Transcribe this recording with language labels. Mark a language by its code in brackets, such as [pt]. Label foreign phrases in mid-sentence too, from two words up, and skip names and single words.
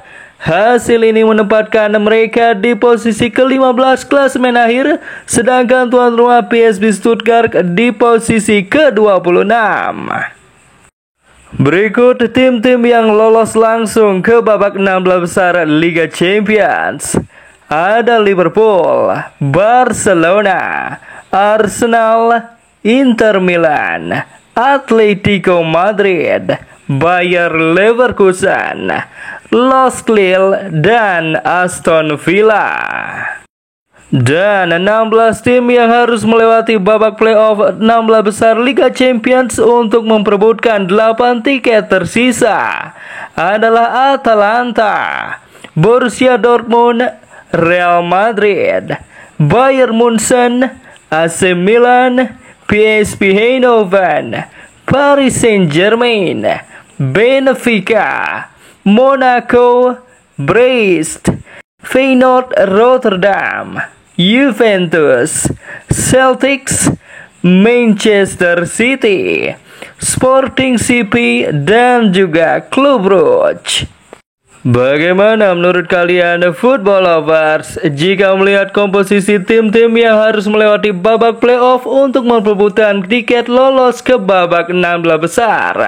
[id] Hasil ini menempatkan mereka di posisi ke-15 klasemen akhir, sedangkan tuan rumah PSV Stuttgart di posisi ke-26. Berikut tim-tim yang lolos langsung ke babak 16 besar Liga Champions. Ada Liverpool, Barcelona, Arsenal, Inter Milan, Atletico Madrid, Bayer Leverkusen, Lost Lille, dan Aston Villa. Dan 16 tim yang harus melewati babak playoff 16 besar Liga Champions untuk memperebutkan 8 tiket tersisa adalah Atalanta, Borussia Dortmund, Real Madrid, Bayern Munchen, AC Milan, PSV Eindhoven, Paris Saint-Germain, Benfica, Monaco, Brest, Feyenoord Rotterdam, Juventus, Celtics, Manchester City, Sporting CP, dan juga Club Brugge. Bagaimana menurut kalian [en] football lovers [id] jika melihat komposisi tim-tim yang harus melewati babak playoff untuk memperebutkan tiket lolos ke babak 16 besar?